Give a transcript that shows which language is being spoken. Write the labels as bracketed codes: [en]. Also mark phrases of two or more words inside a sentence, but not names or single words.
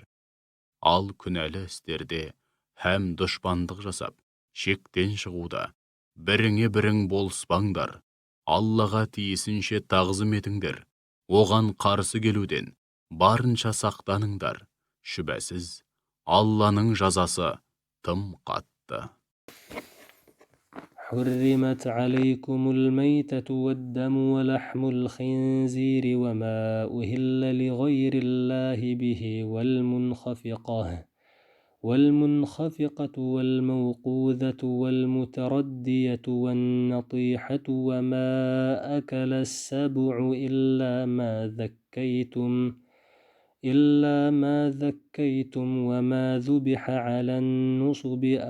[kk] Ал күнәлі істерде һәм дұшпандық жасап, шектен шығуда біріңе-бірің болыспаңдар. Аллаға тиісінше тағзым етіңдер. Оған қарсы келуден барынша сақтаныңдар. Шүбәсіз, Алланың жазасы тым қатты. [ar] حرمت عليكم الميتة والدم ولحم الخنزير وما أهل لغير الله به والمنخفقة والموقوذة والمتردية والنطيحة وما أكل السبع إلا ما ذكيتم وما ذبح على النصب